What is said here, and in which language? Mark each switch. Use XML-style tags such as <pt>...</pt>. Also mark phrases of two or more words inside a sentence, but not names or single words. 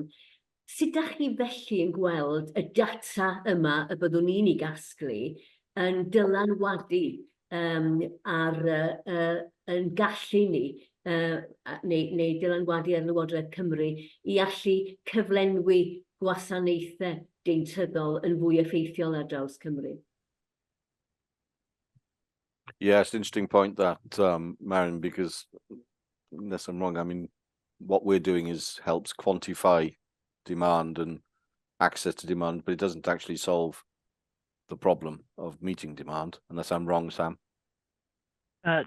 <cy>Sut ydych chi felly yn gweld y data yma y byddwn ni'n ei gasglu yn dylanwadu yn gallu ni neu dylanwadu ar Lywodraeth Cymru i allu cyflenwi gwasanaethau deintyddol yn fwy effeithiol ar draws Cymru?</cy> <en>Yeah, it's an interesting point that, Marion, because unless I'm wrong, I mean, what we're doing helps quantify demand and access to demand, but it doesn't actually solve the problem of meeting demand, unless I'm wrong, Sam.</en>